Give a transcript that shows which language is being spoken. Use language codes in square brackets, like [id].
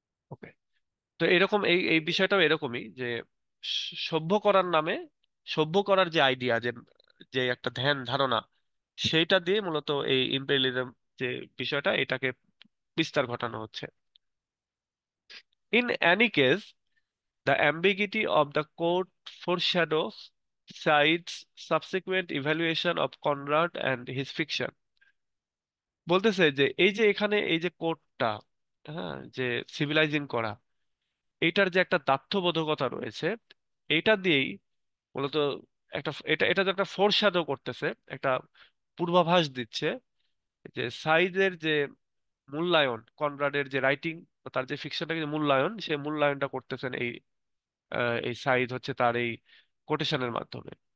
[bn] ওকে। তো এরকম এই এই বিষয়টাও এরকমই যে সভ্য করার নামে, সভ্য করার যে আইডিয়া, যে যে একটা ধ্যান ধারণা, সেইটা দিয়ে মূলত এই ইম্পেরিয়ালিজম যে বিষয়টা, এটাকে বিস্তার ঘটানো হচ্ছে। [en] In any case, the ambiguity of the court foreshadows Said's subsequent evaluation of Conrad and his fiction. [bn] বলতেছে যে এই যে এখানে এই যে কোর্টটা, হ্যাঁ, যে সিভিলাইজিং করা, এইটার যে একটা দার্থবোধকতা রয়েছে, এইটা দিয়েই মূলত একটা, এটা যে একটা ফোরশ্যাডো করতেছে, একটা পূর্বাভাস দিচ্ছে যে সাইদের যে মূল্যায়ন, কনরাডের যে রাইটিং, তার যে ফিকশনটাকে যে মূল্যায়ন, সেই মূল্যায়নটা করতেছেন এই এই সাইদ হচ্ছে তার এই কোটেশনের মাধ্যমে।